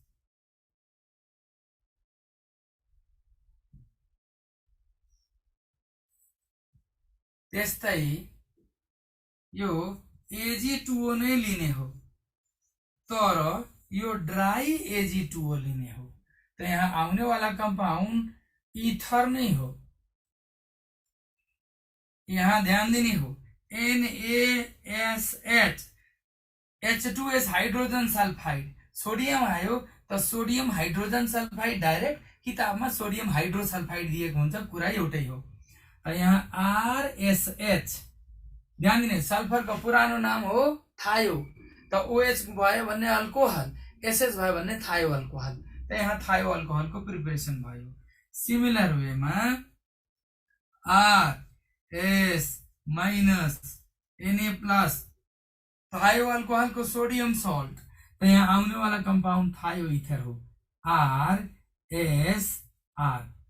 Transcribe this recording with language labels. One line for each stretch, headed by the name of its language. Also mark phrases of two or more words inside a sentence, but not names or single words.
Nepali: त्यस्तै यो Ag2O नै लिने हो, तर यो ड्राई Ag2O लिने हो, तो यहाँ आउने वाला
English: compound ether
Nepali: नहीं हो। यहाँ ध्यान देनी हो, NaSH, H2S
English: hydrogen sulphide,
Nepali: सोडियम आयो तो
English: sodium hydrogen sulphide direct
Nepali: किताबमा
English: sodium hydrosulphide
Nepali: दिएको हुन्छ, कुरा एउटै हो। यहाँ RSH, ध्यान दिने, सल्फर का पुरानो नाम हो थायो, तो OH भयो भन्ने अल्कोहल, SS भयो भन्ने
English: thio alcohol,
Nepali: तो यहाँ
English: thio alcohol
Nepali: को प्रिपरेसन भयो। सिमिलर वेमा RS माइनस Na प्लस
English: thio alcohol
Nepali: को
English: sodium salt,
Nepali: तो यहाँ आउने वाला
English: compound thio ether
Nepali: हो, RSR।